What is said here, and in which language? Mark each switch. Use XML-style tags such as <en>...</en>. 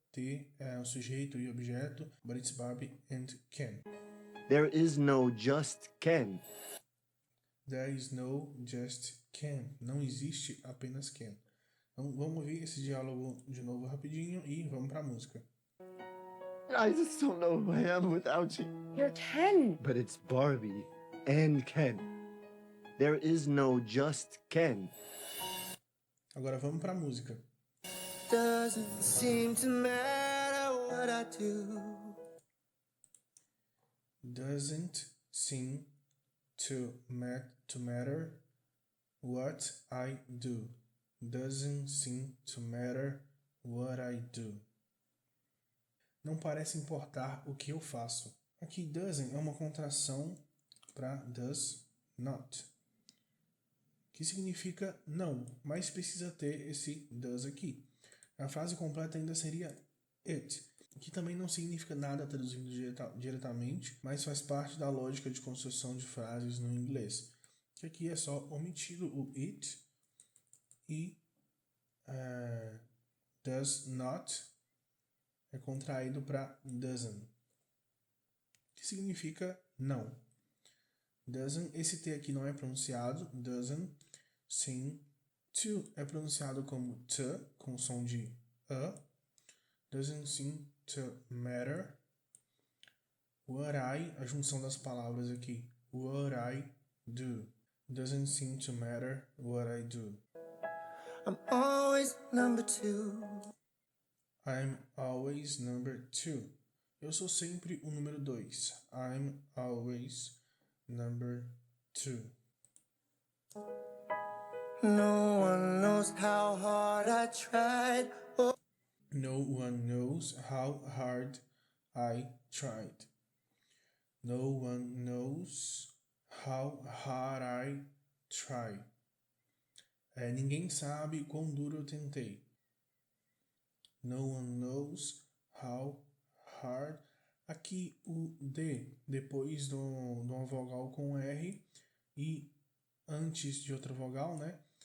<pt>T é o sujeito e objeto,</pt> <en>but it's Barbie and Ken. There is no just Ken. There is no just Ken.</en> <pt>Não existe apenas Ken. Então vamos ouvir esse diálogo de novo rapidinho e vamos pra música.</pt> <en>I just don't know who I am without you. You're 10. But it's Barbie and Ken. There is no just Ken.</en> <pt>Agora vamos pra música.</pt> <en>Doesn't seem to matter what I do. Doesn't seem to matter what I do. Doesn't seem to matter what I do.</en> <pt>Não parece importar o que eu faço. Aqui doesn't é uma contração para does not, que significa não, mas precisa ter esse does aqui. A frase completa ainda seria it, que também não significa nada traduzindo diretamente, mas faz parte da lógica de construção de frases no inglês. Que aqui é só omitido o it e does not é contraído para doesn't, que significa não. Doesn't, esse T aqui não é pronunciado, doesn't seem to é pronunciado como t, com som de a.</pt> <en>Doesn't seem to matter what I,</en> <pt>a junção das palavras aqui,</pt> <en>what I do. Doesn't seem to matter what I do. I'm always number 2. I'm always number 2.</en> <pt>Eu sou sempre o número 2.</pt> <en>I'm always number 2. No one knows how hard I tried. Oh, No one knows how hard I tried. No one knows how hard I tried.</en> <pt>Ninguém sabe quão duro eu tentei.</pt> <en>No one knows how hard.</en> <pt>Aqui o D, depois de uma vogal com R e antes de outra vogal, né?</pt>